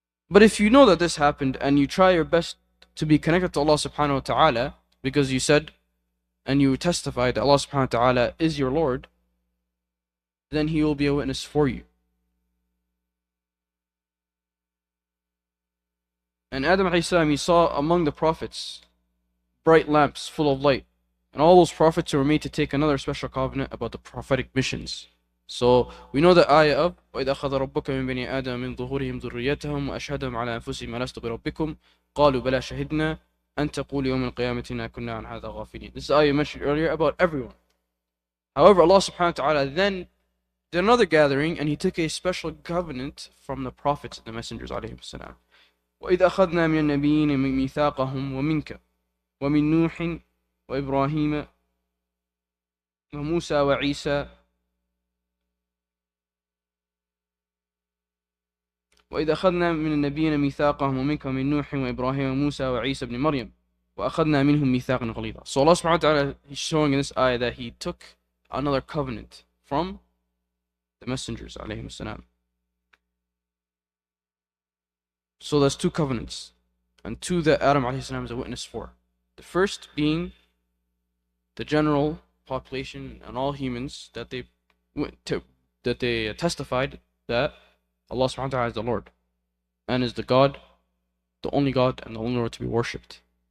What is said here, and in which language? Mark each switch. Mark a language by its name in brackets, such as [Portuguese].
[English] But if you know that this happened and you try your best to be connected to Allah subhanahu wa ta'ala, because you said and you testified that Allah subhanahu wa ta'ala is your Lord, then He will be a witness for you. And Adam alayhi salam, he saw among the prophets bright lamps full of light, and all those prophets were made to take another special covenant about the prophetic missions. So we know the ayah of [Arabic] وَإِذَا أَخَذَ رَبُّكَ مِنْ بَنِي آدَمَ مِنْ ظُهُورِهِمْ ذُرِّيَّتَهُمْ وَأَشْهَدَهُمْ عَلَى أَنفُسِهِمْ أَلَسْتُ بِرَبِّكُمْ قَالُوا بَلَى شَهِدْنَا أَنْ تَقُولُوا يَوْمَ الْقِيَامَةِ إِنَّا كُنَّا عَنْ هَذَا غَافِلِينَ. [English] This is the ayah mentioned earlier about everyone. However, Allah subhanahu wa ta'ala then did another gathering, and He took a special covenant from the prophets and the messengers alayhim salam. [Arabic] وَإِذْ أَخَذْنَا مِنَ النَّبِيِّينَ مِيثَاقَهُمْ وَمِنْكَ وَمِنْ نُوحٍ وَإِبْرَاهِيمَ وَمُوسَى وَعِيسَى وإذا أخذنا من النبيين ميثاقهم ومنك ومن نوح وإبراهيم وموسى وعيسى بن مريم وأخذنا منهم ميثاقا غليظا. [English] So Allah subhanahu wa ta'ala, He's showing in this ayah that He took another covenant from the messengers alayhim salam. So there's two covenants, and two that Adam alayhi salam is a witness for. The first being the general population and all humans that they testified that Allah subhanahu wa ta'ala is the Lord and is the God, the only God and the only Lord to be worshipped.